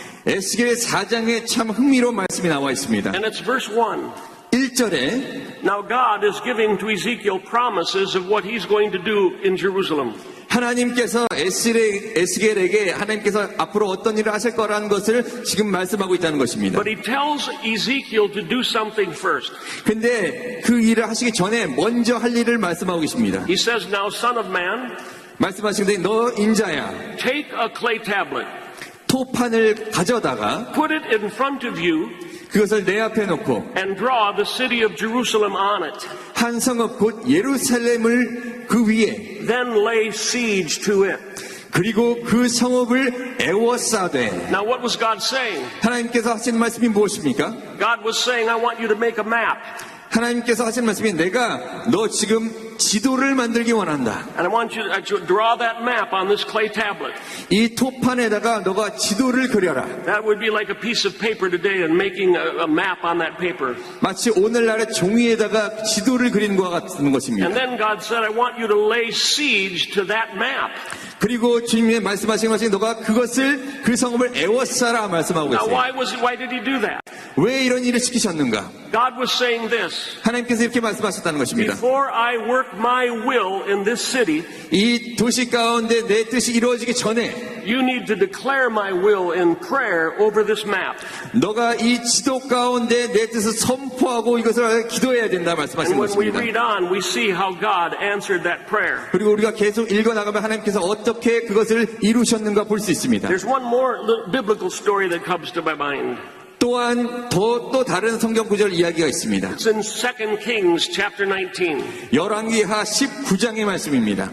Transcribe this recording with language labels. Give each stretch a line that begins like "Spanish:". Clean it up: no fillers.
Korean: 에스겔 4장에 참 흥미로운 말씀이 나와 있습니다.
English: And it's verse 1.
Korean: 1절에
English: Now God is giving to Ezekiel promises of what he's going to do in Jerusalem.
Korean: 하나님께서 에스겔에게 하나님께서 앞으로 어떤 일을 하실 거라는 것을 지금 말씀하고 있다는 것입니다.
English: But he tells Ezekiel to do something first.
Korean: 근데 그 일을 하시기 전에 먼저 할 일을 말씀하고 계십니다.
English: He says, now son of man,
Korean: 말씀하시는데 너 인자야
English: take a clay tablet,
Korean: 토판을 가져다가
English: put it in front of you,
Korean: 그것을 내 앞에 놓고
English: and draw the city of Jerusalem on it.
Korean: 한 성읍 곧 예루살렘을 그 위에
English: Then lay siege to it.
Korean: 그리고 그 성읍을 에워싸되.
English: Now what was God saying?
Korean: 하나님께서 하신 말씀이 무엇입니까?
English: God was saying, I want you to make a map.
Korean: 하나님께서 하신 말씀이 내가 너 지금 지도를 만들기 원한다.
English: And I want you to draw that map on this clay tablet.
Korean: 이 토판에다가 너가 지도를 그려라.
English: That would be like a piece of paper today and making a map on that paper.
Korean: 마치 오늘날의 종이에다가 지도를 그리는 것과 같은 것입니다.
English: And then God said, I want you to lay siege to that map.
Korean: 그리고 주님이 말씀하신 것이 너가 그것을 그 성읍을 에워싸라 말씀하고
English: Now
Korean: 있어요.
English: why did he do that?
Korean: 왜 이런 일을 시키셨는가?
English: God was saying this.
Korean: 하나님께서 이렇게 말씀하셨다는 것입니다.
English: Before I work my will in this city,
Korean: 이 도시 가운데 내 뜻이 이루어지기 전에
English: you need to declare my will in prayer over this map.
Korean: 너가 이 지도 가운데 내 뜻을 선포하고 이것을 기도해야 된다 말씀하시는
English: And when we
Korean: 것입니다.
English: read on, we see how God answered that prayer.
Korean: 그리고 우리가 계속 읽어나가면 하나님께서 어떻게 그것을 이루셨는가 볼 수 있습니다.
English: There's one more biblical story that comes to my mind.
Korean: 또한 또 다른 성경 구절 이야기가 있습니다.
English: It's in 2 Kings chapter 19.
Korean: 열왕기하 19장의 말씀입니다.